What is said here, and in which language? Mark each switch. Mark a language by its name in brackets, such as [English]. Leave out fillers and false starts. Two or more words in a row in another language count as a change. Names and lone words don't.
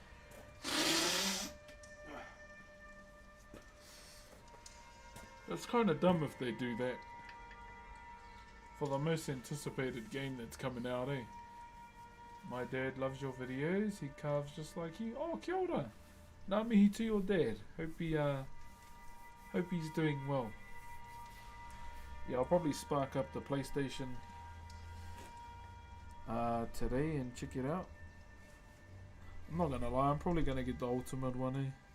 [English] That's kind of dumb if they do that. For the most anticipated game that's coming out, eh? My dad loves your videos. He carves just like you. Oh, [Māori] kia ora. Ngā mihi [English] to your dad. Hope he's doing well. Yeah, I'll probably spark up the PlayStation today and check it out. I'm not gonna lie, I'm probably gonna get the ultimate one, eh?